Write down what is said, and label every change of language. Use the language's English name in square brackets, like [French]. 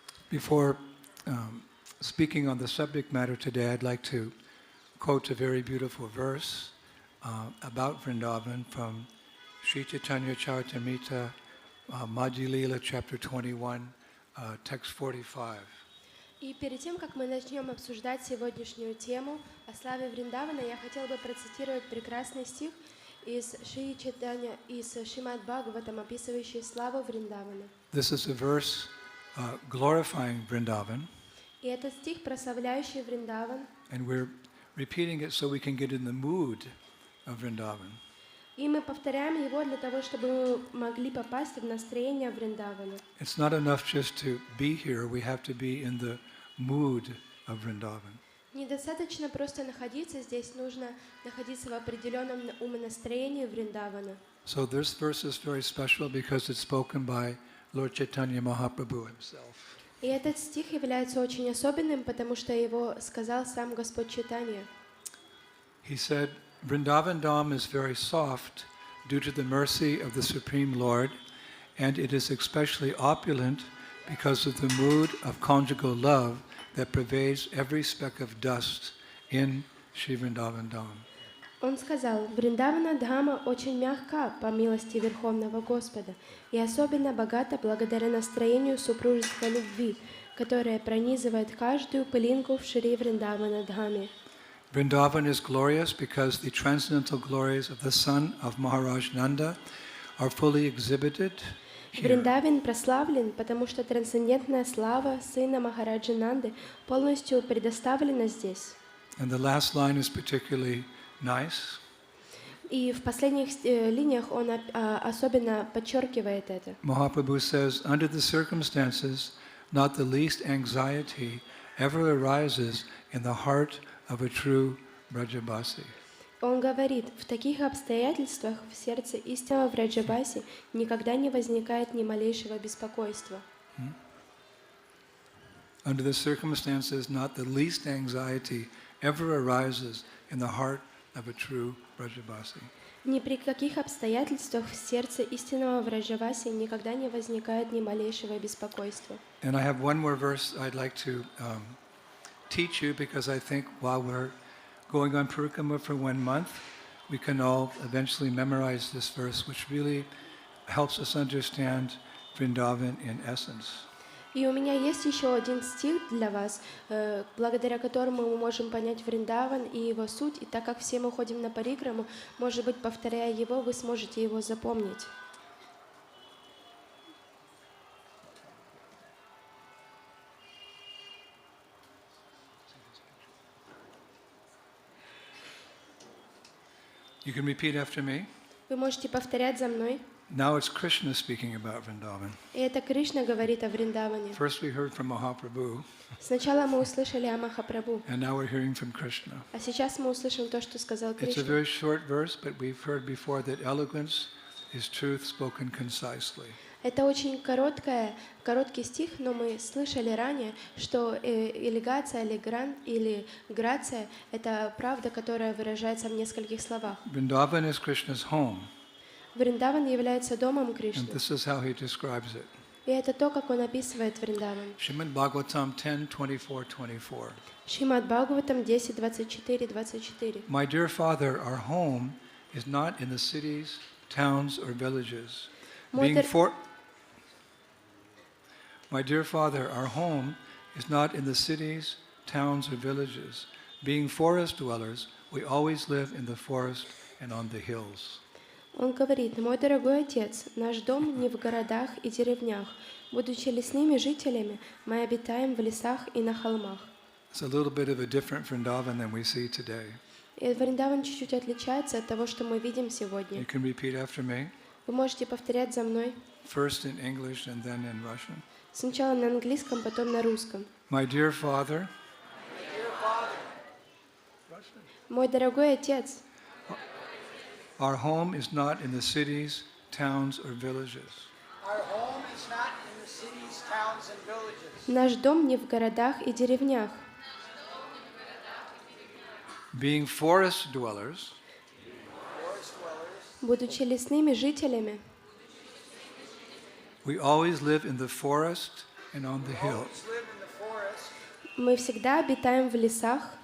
[English] Before speaking on the subject matter today, I'd like to quote a very beautiful verse about Vrindavan from Sri Chaitanya Charitamrita, Madhya Lila, chapter 21, text 45. [Russian] И перед тем, как мы начнем обсуждать сегодняшнюю тему о славе Вриндавана, я хотела бы процитировать прекрасный стих из Шри Чайтанья, из Шримад Бхагаватам, описывающий славу Вриндавана. [English] This is a verse glorifying Vrindavan. [Russian] И этот стих, прославляющий Вриндаван. [English] And we're repeating it so we can get in the mood of Vrindavan. [Russian] И мы повторяем его для того, чтобы мы могли попасть в настроение Вриндавана. [English] It's not enough just to be here, we have to be in the mood of Vrindavan. [Russian] Недостаточно просто находиться здесь, нужно находиться в определенном умонастроении Вриндавана. [English] So this verse is very special because it's spoken by Lord Chaitanya Mahaprabhu himself. [Russian] И этот стих является очень особенным, потому что его сказал сам Господь Чайтанья. [English] He said, Vrindavan Dham is very soft due to the mercy of the Supreme Lord, and it is especially opulent because of the mood of conjugal love that pervades every speck of dust in Shri Vrindavan Dham. [Russian] Он сказал, Вриндавана Дхама очень мягка по милости Верховного Господа и особенно богата благодаря настроению супружеской любви, которая пронизывает каждую пылинку в Шри Вриндавана Дхаме. [English] Vrindavan is glorious because the transcendental glories of the son of Maharaj Nanda are fully exhibited here. [Russian] Вриндаван прославлен, потому что трансцендентная слава сына Махараджи Нанды полностью предоставлена здесь. [English] And the last line is particularly nice. [Russian] И в последних линиях он особенно подчеркивает это. [English] Mahaprabhu says, under the circumstances, not the least anxiety ever arises in the heart of a true Brajabasi. [Russian] Он говорит, в таких обстоятельствах в сердце истинного Враджабаси никогда не возникает ни малейшего беспокойства. [English] Under the circumstances, not the least anxiety ever arises in the heart of a true Brajabasi. [Russian] Ни при каких обстоятельствах в сердце истинного Враджаваси никогда не возникает ни малейшего беспокойства. [English] And I have one more verse I'd like to teach you because I think while we're going on Parikrama for 1 month, we can all eventually memorize this verse, which really helps us understand Vrindavan in essence. [Russian] И у меня есть еще один стих для вас, благодаря которому мы можем понять Вриндаван и его суть. И так как все мы ходим на Парикраму, может быть, повторяя его, вы сможете его запомнить. [English] You can repeat after me. [Russian] Вы можете повторять за мной. [English] Now it's Krishna speaking about Vrindavan. [Russian] И это Кришна говорит о Вриндаване. [English] First we heard from Mahaprabhu, [Russian] Сначала мы услышали о Махапрабху, [English] and now we're hearing from Krishna. [Russian] а сейчас мы услышим то, что сказал [English] It's a [Russian] Кришна. [English] very short verse, but we've heard before that eloquence is truth spoken concisely. [Russian] Это очень короткий стих, но мы слышали ранее, что элегация или грация — это правда, которая выражается в нескольких словах. [English] Vrindavan is Krishna's home, [Russian] Вриндаван является домом Кришны. [English] and this is how he describes it. [Russian] И это то, как он описывает Вриндаван. [English] Srimad Bhagavatam 10:24-24. [Russian] Шримад Бхагаватам 10:24-24. [English] My dear father, our home is not in the cities, towns, or villages. My dear father, our home is not in the cities, towns, or villages. Being forest dwellers, we always live in the forest and on the hills. [Russian] Он говорит: «Мой дорогой отец, наш дом не в городах и деревнях. Будучи лесными жителями, мы обитаем в лесах и на холмах». [English] It's a little bit of a different Vrindavan than we see today. [Russian] И Вриндаван чуть-чуть отличается от того, что мы видим сегодня. [English] You can repeat after me. [Russian] Вы можете повторять за мной. [English] first in English and then in Russian. [Russian] Сначала на английском, потом на русском. [English] My dear Father, [Russian] Мой дорогой Отец, [English] our home is not in the cities, towns, or villages. Our home is not in the cities, towns, and villages. [Russian] наш дом не в городах и деревнях. [English] Being forest dwellers, [Russian] Будучи лесными жителями, [English] we always live in the forest and on the hills. Always live in the forest [Russian] мы всегда обитаем в лесах